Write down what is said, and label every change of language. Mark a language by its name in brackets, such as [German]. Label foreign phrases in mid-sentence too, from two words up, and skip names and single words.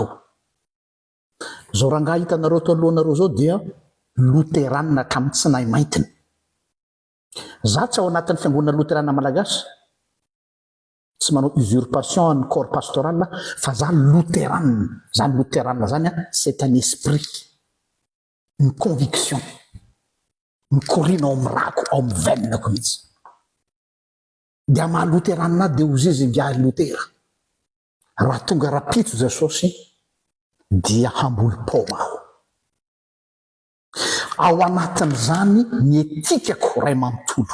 [Malagasy] Zao rangahy hitanareo tao alohanareo zao dia loteranina hatramin'ny tsy nahy maintiny. Za tsy ao anatin'ny fiangonana loteranina malagasy, tsy manao usurpation ny [French] corps pastoral [Malagasy] fa za loteranina. Zany loteranina zany [French] c'est un esprit, une conviction, [Malagasy] mikorina ao amin'ny rako, ao amin'ny venako mihitsy. Dia maha loteranina dia ozy izy ngiahy lotera. Raha tonga rapitso Jesosy dia hamboly paoma aho. Ao anatin'izany ny etikako ray manontolo.